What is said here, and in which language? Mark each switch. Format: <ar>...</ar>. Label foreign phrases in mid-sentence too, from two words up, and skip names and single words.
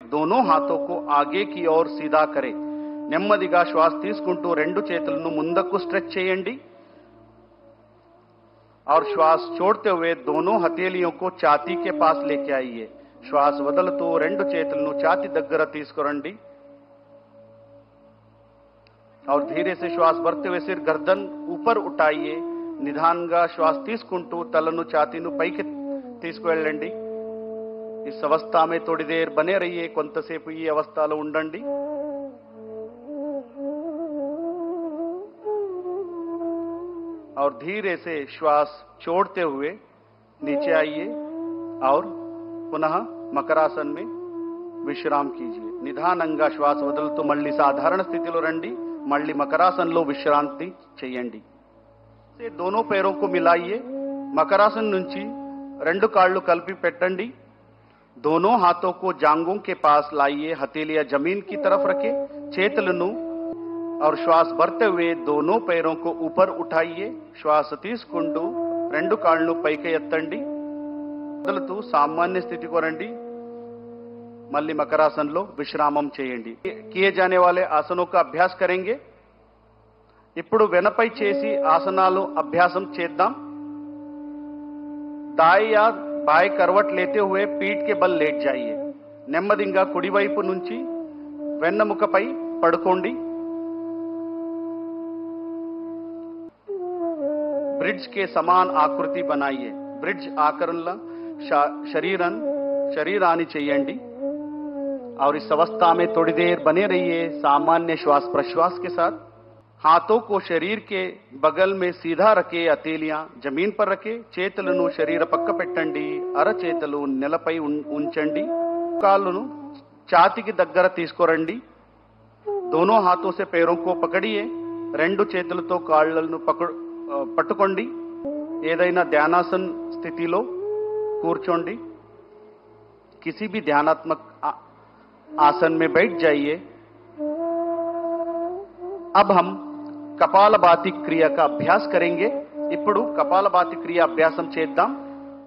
<hi>दोनों हाथों को आगे की ओर सीधा करें.</hi> <te>నెమ్మదిగా శ్వాస తీసుకుంటూ రెండు చేతులను ముందుకు స్ట్రెచ్ చేయండి.</te> <hi>और श्वास छोड़ते हुए दोनों हथेलियों को छाती के पास लेके आइए.</hi> <te>श्वास వదులుతూ రెండు చేతులను ఛాతీ దగ్గర తీసుకురండి.</te> <hi>और धीरे से श्वास भरते हुए सिर गर्दन ऊपर उठाइए.</hi> <te>నిదానంగా శ్వాస తీసుకుంటూ తలను ఛాతీను పైకి తీసుకువెళ్ళండి.</te> <hi>इस अवस्था में थोड़ी देर बने रहिए.</hi> <te>కొంతసేపు ఈ అవస్థలో ఉండండి.</te> <hi>और धीरे से श्वास छोड़ते हुए नीचे आइए और पुनः मकरासन में विश्राम कीजिए.</hi> <te>నిదానంగా శ్వాస వదులుతూ మళ్ళీ సాధారణ స్థితిలో రండి. మళ్ళీ మకరాసనంలో విశ్రాంతి చేయండి.</te> <hi>दोनों पैरों को मिलाइए.</hi> <te>मकरासन నుంచి రెండు కాళ్ళు కలిపి పెట్టండి.</te> <hi>दोनों हाथों को जांघों के पास लाइए. हथेलियां जमीन की तरफ रखें. చేతులను और श्वास भरते हुए दोनों पैरों को ऊपर उठाइए.</hi> <te>श्वास తీసుకుంటూ రెండు కాళ్ళు పైకి ఎత్తండి. వదులుతూ సామాన్య స్థితికి రండి. మళ్ళీ మకరాసనంలో విశ్రామం చేయండి.</te> <hi>किए जाने वाले आसनों का अभ्यास करेंगे.</hi> <te>ఇప్పుడు వెనపై చేసి ఆసనాలు అభ్యాసం చేద్దాం.</te> <hi>दाएं या बाएं करवट लेते हुए पीठ के बल लेट जाइए.</hi> <te>నెమ్మదిగా కుడివైపు నుంచి వెన్నెముకపై పడుకోండి.</te> <hi>ब्रिज के समान आकृति बनाइए.</hi> <te>ब्रिज ఆకరణలా శరీరానీ చేయండి.</te> <hi>और इस अवस्था में थोड़ी देर बने रहिए सामान्य श्वास प्रश्वास के साथ. हाथों को शरीर के बगल में सीधा रखे. हथेलियां जमीन पर रखे.</hi> <te>చేతులను శరీర పక్క పెట్టండి. అరచేతులు నేలపై ఉంచండి. కాళ్ళను ఛాతీకి దగ్గర తీసుకురండి.</te> <hi>दोनों हाथों से पैरों को पकड़िए.</hi> <te>రెండు చేతులతో కాళ్ళను పట్టుకోండి. ఏదైనా ధ్యానాసన స్థితిలో కూర్చోండి.</te> <hi>किसी भी ध्यानात्मक आसन में बैठ जाइए. अब हम कपालभाति क्रिया का अभ्यास करेंगे.</hi> <te>ఇప్పుడు కపాలభాతి క్రియ అభ్యాసం చేద్దాం.</te>